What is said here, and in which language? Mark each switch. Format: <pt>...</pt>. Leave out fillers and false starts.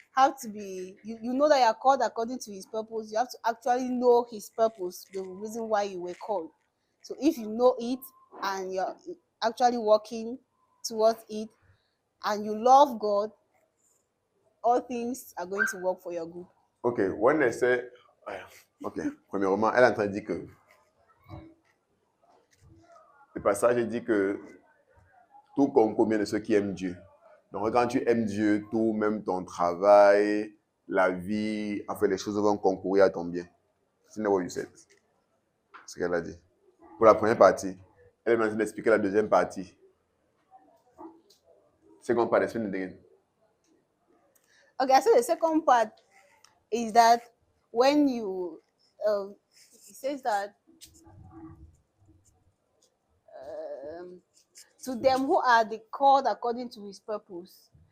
<en>have to be, you know that you are called according to his purpose. You have to actually know his purpose, the reason why you were called. So if you know it and you're actually working towards it and you love God, all things are going to work for your good. Ok, when they say...</en> <fr>Ok, premièrement, elle est en train de dire que le passage dit que tout concourt bien de ceux qui aiment Dieu. Donc quand tu aimes Dieu, tout, même ton travail, la vie, enfin les choses vont concourir à ton bien. C'est</fr> <en>what you said.</en> <fr>C'est ce qu'elle a dit. Pour la première partie, elle est en train d'expliquer la deuxième partie.</fr> <en>Second part, explain it again. Okay, so the second part is that when you, it says that to them who are the called according to his purpose.</en>